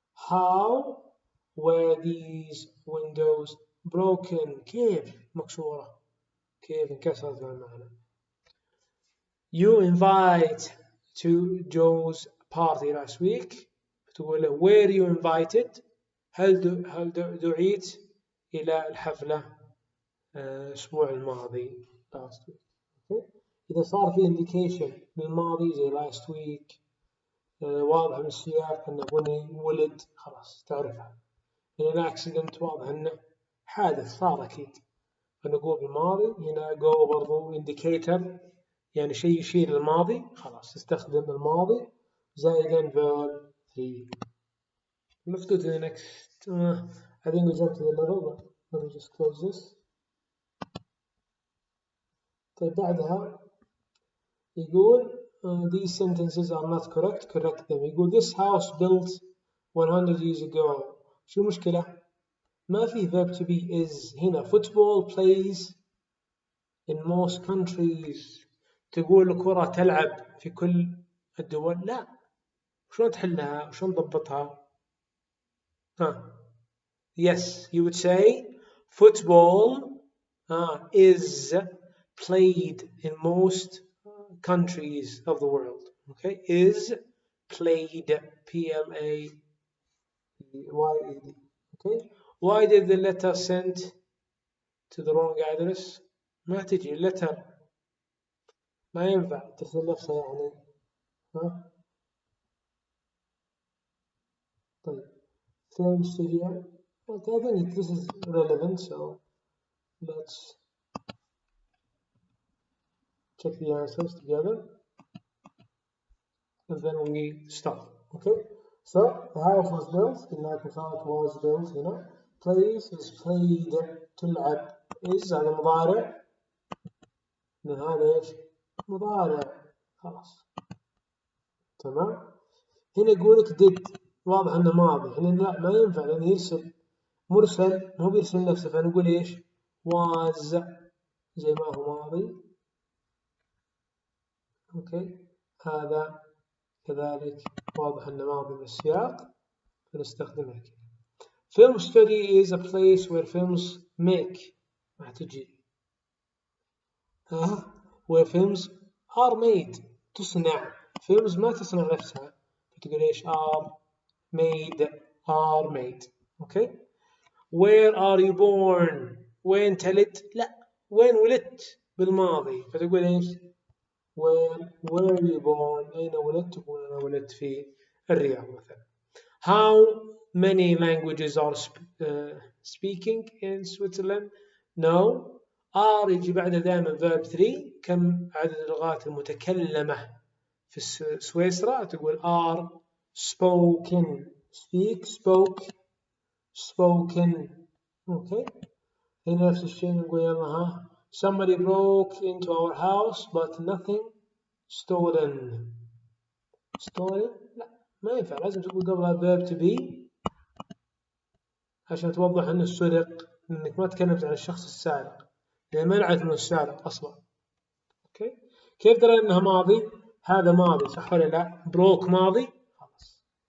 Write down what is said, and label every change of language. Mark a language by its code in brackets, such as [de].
[en] How were these windows broken. [ar] كيف مكسورة كيف انكسرت المعنى. [en] You invite to Joe's party last week. تقول له were you invited. [ar] هل دعيت إلى الحفلة الأسبوع الماضي last week. [en] Okay. [ar] إذا صار في indication للماضي زي last week واضح من السياق أنه بني ولد خلاص تعرفها. هنا accident واضح أنه حادث صار أكيد فنقول بالماضي. هنا go برضو indicator يعني شيء يشير للماضي خلاص تستخدم الماضي زائدا verb 3. [en] Let's go to the next. I think we jump to the level but let me just close this. طيب بعدها يقول these sentences are not correct. correct them. يقول this house built 100 years ago. [ar] شو المشكلة؟ ما في verb to be is هنا. [en] football plays in most countries. [ar] تقول الكرة تلعب في كل الدول لا. [en] شلون تحلها وشلون تضبطها؟ Yes, you would say football is played in most countries of the world. Okay, is played, P-L-A-Y-E-D. Okay, why did the letter sent to the wrong address? [ar] ما تجي letter ما ينفع ترسل نفسها يعني. [en] طيب film studio. Okay, I think this is relevant, so let's check the answers together and then we stop. Okay, so the house was built. قلنا كفاءة was built هنا. Plays is played. تلعب [ar] is هذا مضارع، هذا إيش؟ مضارع، خلاص تمام. هنا يقولك did، واضح إنه ماضي، هنا لا ما ينفع لأنه يرسل مرسل مو بيرسل نفسه، فنقول إيش؟ was زي ما هو ماضي. أوكي هذا كذلك واضح إنه ماضي من السياق فنستخدمها كذا. [en] Film study is a place where films make، راح تجي where films are made، تصنع. [ar] films ما تصنع نفسها فتقول إيش؟ are made. أوكي. where are you born؟ وين تلد؟ لا، وين ولدت بالماضي فتقول إيش؟ where were you born؟ أين ولدت؟ تقول أنا ولدت في الرياض مثلا. [en] how many languages are speaking in Switzerland؟ no. [ar] are يجي بعد دائما verb 3. كم عدد اللغات المتكلمة في سويسرا؟ تقول are spoken. [en] speak spoken. okay. هنا نفس الشيء نقول يلا somebody broke into our house but nothing stolen. [ar] لا ما ينفع، لازم تقول قبلها verb to be عشان توضح انه سرق، انك ما تكلمت عن الشخص السارق لأن ما نعرف انه السارق اصلا. اوكي. كيف درى انها ماضي؟ هذا ماضي صح ولا لا؟ بروك ماضي، خلاص.